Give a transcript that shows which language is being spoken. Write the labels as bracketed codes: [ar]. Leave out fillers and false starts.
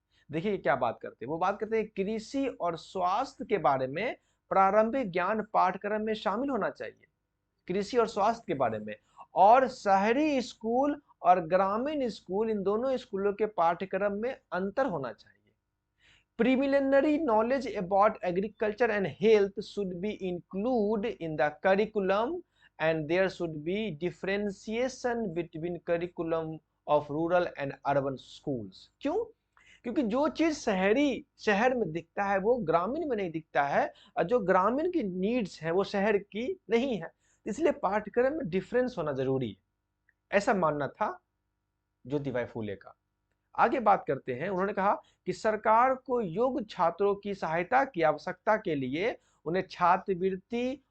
[hi] देखिए क्या बात करते हैं, वो बात करते हैं कृषि और स्वास्थ्य के बारे में प्रारंभिक ज्ञान पाठ्यक्रम में शामिल होना चाहिए, कृषि और स्वास्थ्य के बारे में। और शहरी स्कूल और ग्रामीण स्कूल, इन दोनों स्कूलों के पाठ्यक्रम में अंतर होना चाहिए। [en] Preliminary knowledge about agriculture and health should be included in the curriculum and there should be differentiation between curriculum of rural and urban schools. [hi] क्यों? क्योंकि जो चीज शहर में दिखता है वो ग्रामीण में नहीं दिखता है और जो ग्रामीण की नीड्स है वो शहर की नहीं है। इसलिए पाठ्यक्रम में डिफरेंस होना जरूरी है, ऐसा मानना था ज्योतिबा फूले का। आगे बात करते हैं, उन्होंने कहा कि सरकार को योग्य छात्रों की सहायता की आवश्यकता के लिए उन्हें छात्रवृत्ति